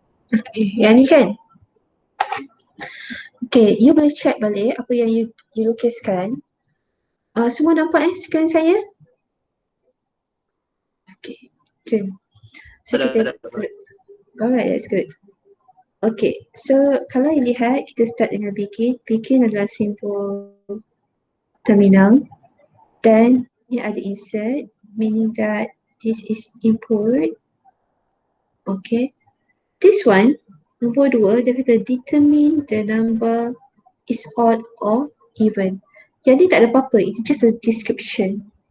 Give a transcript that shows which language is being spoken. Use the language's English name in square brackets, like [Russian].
[Malay] Okay, yang ni kan? Okay, you boleh check balik apa yang you lukiskan. Semua nampak skrin saya? [English] Okay, good. So kita alright, that's good. [Malay] Okay, so kalau you lihat, kita start dengan begin. Begin adalah simbol terminal. Dan ni ada insert, [English] meaning that this is input. Okay. This one, [Malay] nombor 2, dia kata [English] determine the number is odd or even. [Malay] Jadi tak ada apa-apa, [English] it's just a description.